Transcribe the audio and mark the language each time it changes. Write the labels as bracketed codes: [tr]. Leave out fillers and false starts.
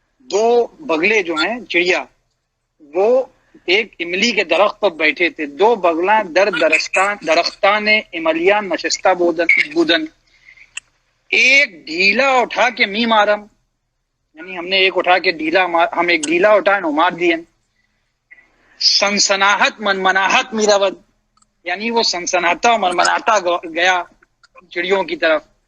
[ur] دو بغلے جو ہیں چڑیا وہ ایک املی کے درخت پر بیٹھے تھے. [fa] دو بغلاں در درختان املیاں نشستہ بودند. [ur] ایک ڈھیلا اٹھا کے [fa] می مارم، [ur] یعنی ہم نے ایک اٹھا کے ہم ایک ڈھیلا اٹھائے نو مار دیے. سنسناہت منمناہت [fa] میرا ود، [ur] یعنی وہ سنسناتا منمناتا گیا چڑیوں کی طرف.